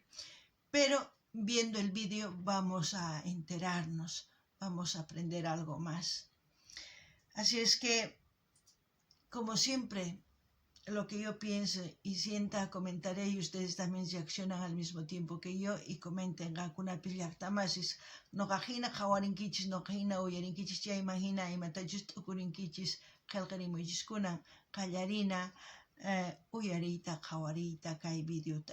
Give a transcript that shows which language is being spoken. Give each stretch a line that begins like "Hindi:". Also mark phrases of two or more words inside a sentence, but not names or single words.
Spanish: Pero viendo el vídeo vamos a enterarnos, vamos a aprender algo más. Así es que, como siempre, lo que yo piense y sienta comentaré y ustedes también reaccionan al mismo tiempo que yo y comenten
Quechua: qankunapis llaqtamasis noqajina qhawarinkichis noqajina uyarinkichis ya imagina imatachus t'ukurinkichis qillqarimuychiskunan qallarina uyariyta qhawariyta kay videota.